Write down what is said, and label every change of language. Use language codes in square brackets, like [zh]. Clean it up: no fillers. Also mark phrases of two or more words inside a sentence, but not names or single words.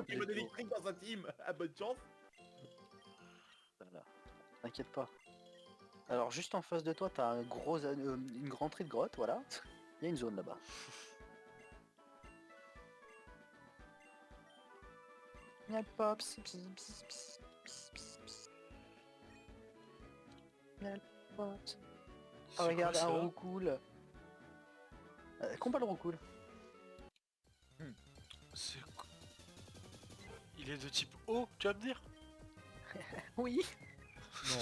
[fr] Pokémon électriques dans sa team. Ah, bonne chance. Voilà. T'inquiète pas. Alors juste en face de toi, t'as un une grande entrée de grotte, voilà. Il y a une zone là-bas. Miel pops, pss, pss, pss, pss, pss, pss. Miel pops. C'est Oh, regarde, quoi, un ça roucoule. Combat le roucoule. C'est quoi? Il est de type eau, tu vas me dire? Oui. Non.